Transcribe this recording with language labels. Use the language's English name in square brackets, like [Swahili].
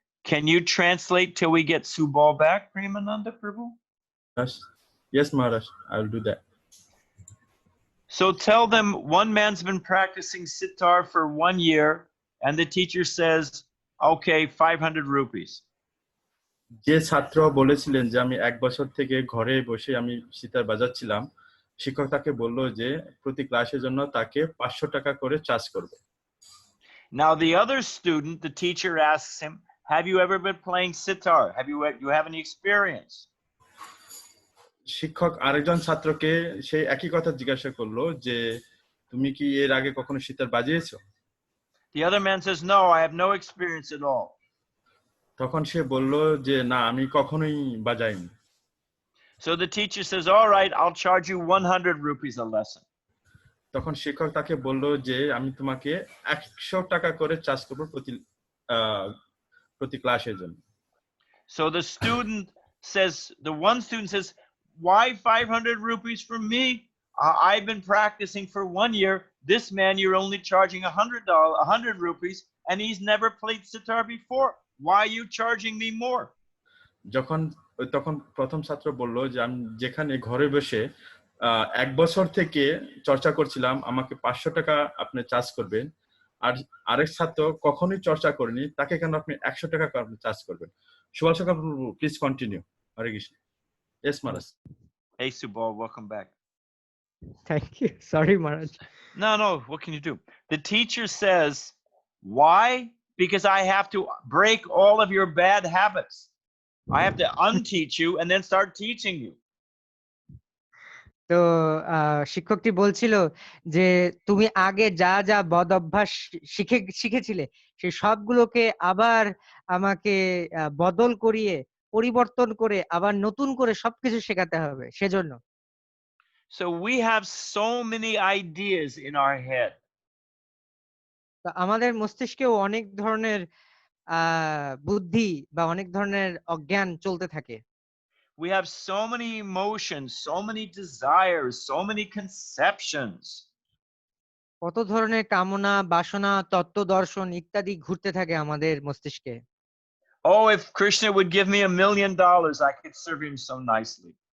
[English] Can you translate till we get Subal back, Premananda Prabhu? Yes, Maharaj, I'll do that. So tell them one man's been practicing sitar for 1 year, and the teacher says, okay, 500 rupees. [Bangla] যে ছাত্র বলেছিলেন যে আমি 1 বছর থেকে ঘরে বসে আমি সিতার বাজাচ্ছিলাম, শিক্ষক তাকে বলল যে প্রতি ক্লাসের জন্য তাকে 500 টাকা করে চার্জ করবে। [English] Now the other student, the teacher asks him, have you ever been playing sitar? You have any experience? [Bangla] শিক্ষক আরেকজন ছাত্রকে সেই একই কথা জিজ্ঞাসা করলো যে তুমি কি এর আগে কখনো sitar বাজিয়েছো? [English] The other man says, no, I have no experience at all. [Bangla] তখন সে বলল যে না, আমি কখনোই বাজাইনি। [English] So the teacher says, all right, I'll charge you 100 rupees a lesson. [Bangla] তখন শিক্ষক তাকে বলল যে আমি তোমাকে 100 টাকা করে চার্জ করব প্রতি ক্লাসের জন্য। [English] So the student says, the one student says, why 500 rupees for me? I've been practicing for 1 year. This man, you're only charging $100 rupees, and he's never played sitar before. Why are you charging me more? [Bangla] তখন প্রথম ছাত্র বলল যে আমি যেখানে ঘরে বসে 1 বছর থেকে চর্চা করছিলাম, আমাকে 500 টাকা আপনি চার্জ করবেন, আর আরেক ছাত্র কখনোই চর্চা করেনি, তাকে কেন আপনি 100 টাকা চার্জ করবেন? [English] Subhash Sarkar, please continue. Hare Krishna. Yes, Maharaj. Hey, Subal, welcome back. Thank you. Sorry, Maharaj. No, what can you do? The teacher says, why? Because I have to break all of your bad habits. I have to unteach you and then start teaching you. [Bangla] তো শিক্ষকটি বলছিল যে তুমি আগে যা যা বদ অভ্যাস শিখেছিলে সেই সবগুলোকে আবার আমাকে বদল করিয়ে পরিবর্তন করে আবার নতুন করে সবকিছু শেখাতে হবে, সেজন্য। [English] So we have so many ideas in our head. [Bangla] তো আমাদের মস্তিষ্কেও অনেক ধরনের বুদ্ধি বা অনেক ধরনের অজ্ঞান চলতে থাকে। [English] We have so many emotions, so many desires, so many conceptions. [Bangla] কত ধরনের কামনা, বাসনা, তত্ত্ব দর্শন ইত্যাদি ঘুরতে থাকে আমাদের মস্তিষ্কে। [English] Oh, if Krishna would give me $1 million, I could serve him so nicely.